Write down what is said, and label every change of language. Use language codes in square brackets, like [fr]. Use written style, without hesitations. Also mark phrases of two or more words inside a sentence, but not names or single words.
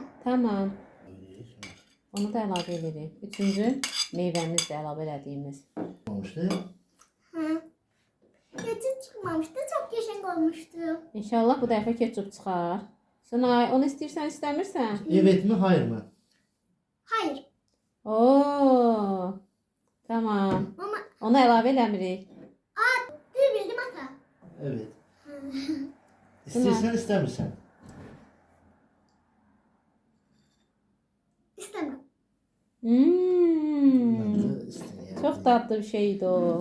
[az] Tamam. Onu da əlavə edirik. Üçüncü meyvəmiz də əlavə elədiyimiz. Olmuşdu. Ha. Keçid çıxmamışdı, çox qəşəng olmuşdu. İnşallah bu dəfə ketçup çıxar. Sunay, onu istəyirsən, istəmirsən? [tr] Evet mi, hayır mı? Hayır. [az] Oo. Tamam. Ama Onu əlavə eləmirik. [tr] bir bildim ata. Evet. [az] İstəyirsən, istəmirsən? İstəmirəm. Hmm. Mən də istəyirəm. Çox dadlı bir şeydi o.